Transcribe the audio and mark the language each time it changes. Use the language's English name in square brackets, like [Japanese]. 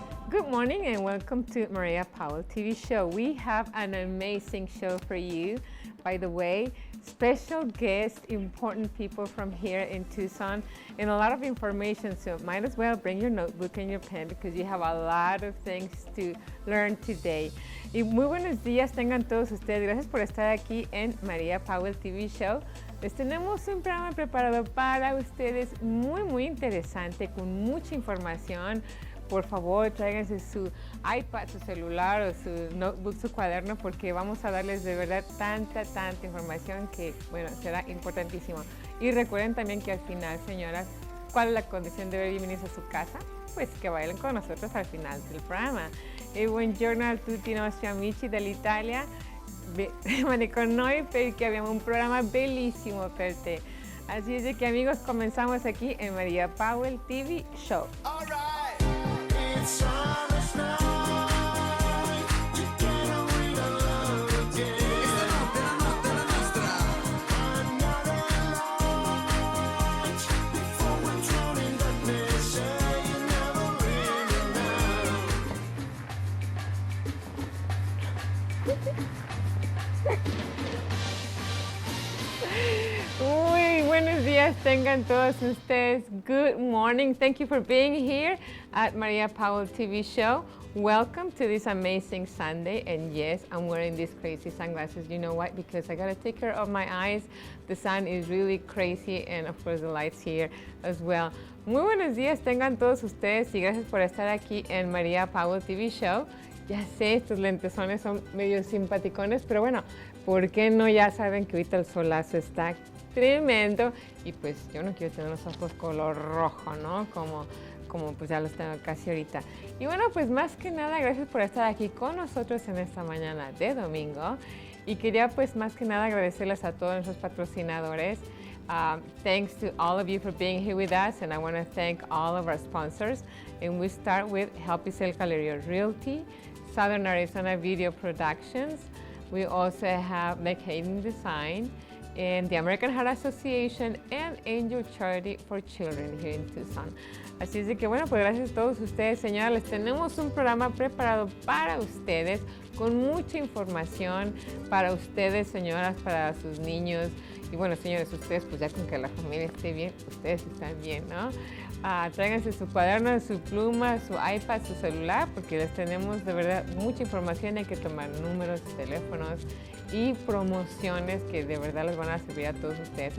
[English] Good morning and welcome to Maria Powell TV show. We have an amazing show for you. By the way, special guests, important people from here in Tucson, and a lot of information, so might as well bring your notebook and your pen because you have a lot of things to learn today. [Spanish] Y muy buenos días tengan todos ustedes. Gracias por estar aquí en Maria Powell TV show. Les tenemos un programa preparado para ustedes muy interesante, con mucha información. Por favor, tráiganse su iPad, su celular o su notebook, su cuaderno, porque vamos a darles de verdad tanta información que, bueno, será importantísimo. Y recuerden también que al final, señoras, ¿cuál es la condición de bienvenidos a su casa? Pues che bailen con nosotros al final del programma. [Italian] E buongiorno a tutti i nostri amici dall'Italia. Rimane con noi perché abbiamo un programma bellissimo per te. [Spanish] Así es de que, amigos, comenzamos aquí en Maria Powell TV Show. [English] All right. [Spanish] Buenos días tengan todos ustedes. [English] Good morning. Thank you for being here at Maria Powell TV show. Welcome to this amazing Sunday. And yes, I'm wearing these crazy sunglasses. You know why? Because I gotta take care of my eyes. The sun is really crazy, and of course the lights here as well. [Spanish] Muy buenos días tengan todos ustedes y gracias por estar aquí en Maria Powell TV show. Ya sé, estos lentesones son medio simpaticones, pero bueno, ¿por qué no? Ya saben que ahorita el solazo está tremendo y pues yo no quiero tener los ojos color rojo, ¿no? Como pues ya los tengo casi ahorita. Y bueno, pues más que nada, gracias por estar aquí con nosotros en esta mañana de domingo. Y quería pues más que nada agradecerles a todos nuestros patrocinadores. [English] Thanks to all of you for being here with us, and I want to thank all of our sponsors. And we start with Help You Sell Galeria Realty, Southern Arizona Video Productions. We also have McHayden Design, and the American Heart Association, and Angel Charity for Children here in Tucson. [Spanish] Así es de que, bueno, pues gracias a todos ustedes, señoras. Les tenemos un programa preparado para ustedes, con mucha información para ustedes, señoras, para sus niños. Y bueno, señores, ustedes, pues ya con que la familia esté bien, ustedes están bien, ¿no? Tráiganse su cuaderno, su pluma, su iPad, su celular, porque les tenemos de verdad mucha información. Hay que tomar números, teléfonos y promociones que de verdad les van a servir a todos ustedes.